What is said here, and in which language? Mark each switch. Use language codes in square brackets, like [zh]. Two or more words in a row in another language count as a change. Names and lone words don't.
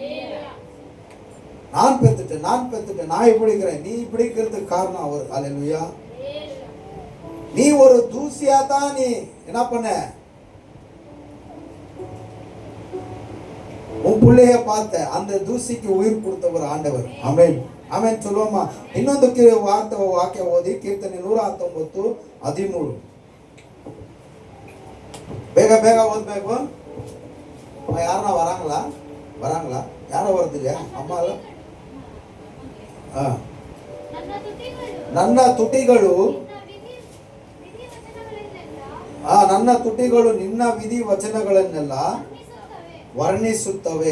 [ta] நான் பெத்துட்டேன், நான் இப்படி இருக்கிறேன், நீ இப்படி இருக்கிறதுக்கு காரணம் அவர். ஹல்லேலூயா. நீ ஒரு தூசியா தான் நீ என்ன பண்ண, உன் பிள்ளைய பார்த்த அந்த தூசிக்கு உயிர் கொடுத்தவர் ஆண்டவர். ಆಮೆನ್ ಆಮೆನ್ சொல்லுவோமா? [kn] ಇನ್ನೊಂದು ವಾಕ್ಯ ಓದಿ, ಕೀರ್ತನೆ 119:13. ಬೇಗ ಓದ್ಬೇಕು. ಯಾರನ್ನ ವರಾಂಗ್ಲಾ ಯಾರೋ ಬರ್ದಿಲ್ಲ ಅಮ್ಮ ಅಲ್ಲ. ನನ್ನ ತುಟಿಗಳು ನಿನ್ನ ವಿಧಿ ವಚನಗಳನ್ನೆಲ್ಲ ವರ್ಣಿಸುತ್ತವೆ.